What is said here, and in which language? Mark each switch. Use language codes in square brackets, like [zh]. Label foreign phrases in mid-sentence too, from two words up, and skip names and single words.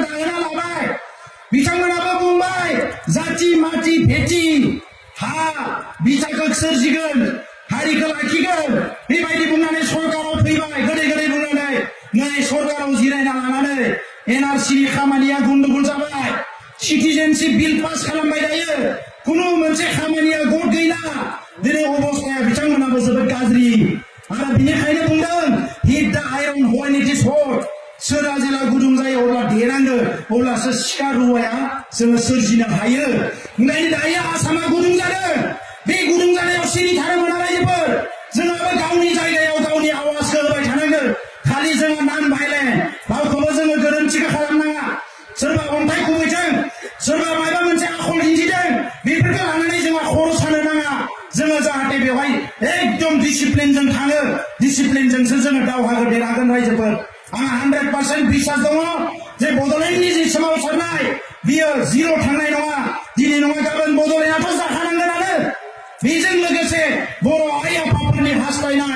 [brx] दाहोना लाबाय बिथांमोनाबो बुंबाय जाति माति भेटि हा बिथाखौ सोरजिगोन हारिखौ लाखिगोन बेबायदि बुंनानै सरकाराव फैबाय गोदै गोदै बुंनानै नै सरकाराव जिरायना लानानै एनआरसिनि खामानिया गन्डगोल जाबाय [en] citizenship bill pass [brx] खालामबाय दायो खुनु मोनसे खामानिया गद गैला दिनै अबस्थाया बिथांमोनाबो जोबोद गाज्रि आरो बिनिखायनो बुंदों [en] hit the iron when it is hot [brx] सोरा जेला गुदुं जायो अब्ला देनांगौ अब्लासो सिखा रुवाया जोङो सोरजिनो हायो ओंखायनो दायो आसामा गुदुं जादों बे गुदुं जानायाव सिरि थानो मोना रायजोफोर जोंहाबो गावनि जायगायाव गावनि आवाजखौ होबाय थानांगोन खालि जोङो नाम भाइलेन्ट रावखौबो जोङो गोरोन्थिखौ खालामनाङा सोरबा अन्थाइ खुबैथों सोरबा माबा मोनसे आखल दिन्थिदों बेफोरखौ लानानै जोंहा खर' सानो नाङा जोङो जाहाथे बेवहाय एकदम डिसिप्लिनजों थाङो डिसिप्लिनजोंसो जोङो दावहाखौ देरहागोन रायजोफोर आंहा 100% बिश्वास दङ जे बड'लेण्डनि जि सोमावसारनाय बियो जिर' थांनाय नङा दिनै नङा गाबोन बड'लेण्डआथ' जाखानांगोनानो बेजों लोगोसे बर' आइ आफाफोरनि हास्थायनाय